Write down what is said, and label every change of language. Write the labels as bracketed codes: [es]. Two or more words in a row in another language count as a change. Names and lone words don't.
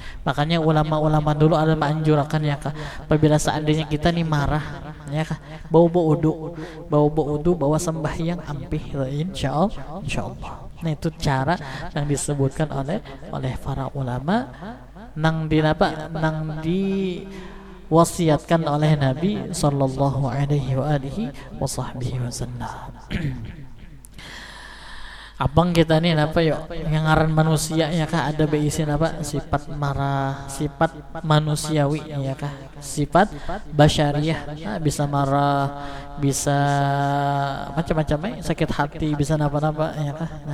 [bjn] Makanya ulama-ulama dulu ada menganjurkan ya kah, apabila seandainya kita nih marah ya kah, bawa wudu, bawa sembahyang ampih, insyaallah. Nah itu cara yang disebutkan oleh para ulama nang diwasiatkan oleh Nabi [ar] صلى الله عليه وسلم. [bjn] Abang kita nih yuk yang ngaran manusia ya kah, ada beisin sifat marah, sifat manusiawi ya kah, sifat basyariah. Nah, bisa marah, bisa macam-macam sakit hati, bisa napa-napa ya kah.